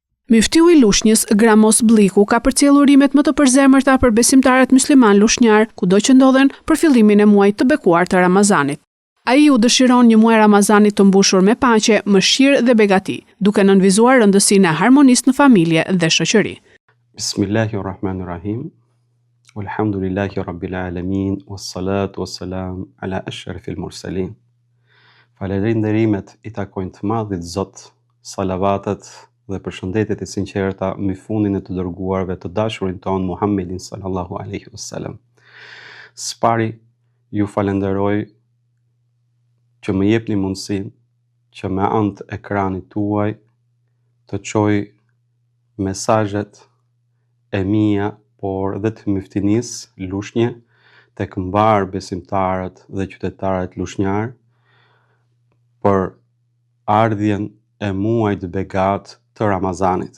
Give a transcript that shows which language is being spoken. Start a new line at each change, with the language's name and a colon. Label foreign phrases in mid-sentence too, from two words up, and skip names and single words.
Albanian: Miftiu i Lushnjës, Gramos Bliku, ka përcjellur urimet më të përzemërta për besimtarët musliman lushnjar, kudo që ndodhen për fillimin e muajit të bekuar të Ramazanit. Ai u dëshiron një muaj Ramazanit të mbushur me paqe, mëshirë dhe begati, duke nënvizuar rëndësinë e harmonisë në familje dhe shoqëri.
Arabic: بسم الله الرحمن الرحيم. والحمد لله رب العالمين، والصلاة والسلام على أشرف المرسلين.
Albanian: Falënderimet i takojnë të madhit Zot, salavatet dhe përshëndetjet e sinqerta mbi fundin e të dërguarve të dashurin ton Muhammedin
Arabic: صلى الله عليه وسلم.
Albanian: Spari ju falenderoj që më jepni mundësinë që me anë të ekranit tuaj të çoj mesazhet e mia, por dhe të Miftinisë Lushnje tek mbar besimtarët dhe qytetarët lushnjar për ardhjen e muajit begat të Ramazanit.